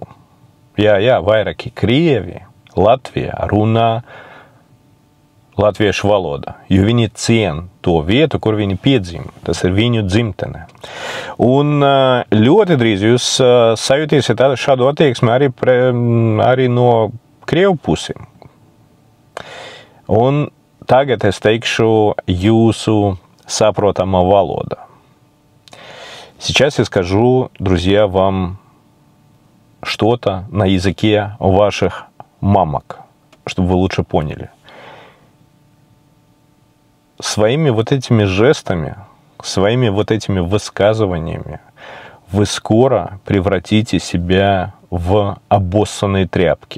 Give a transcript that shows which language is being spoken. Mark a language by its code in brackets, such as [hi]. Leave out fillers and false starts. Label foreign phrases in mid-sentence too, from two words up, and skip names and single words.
[lv] Jā, vairāki krievi Latvijā runā latviešu valodā, jo viņi cien to vietu, kur viņi piedzima. Tas ir viņu dzimtene. Un ļoti drīz jūs sajutīsiet šādu attieksmi arī no krievu pusēm. Un tagad es teikšu jūsu saprotamā валода. [ru] Сейчас я скажу, друзья, вам что-то на языке ваших мамок, чтобы вы лучше поняли. Своими вот этими жестами, своими вот этими высказываниями вы скоро превратите себя в обоссанные тряпки.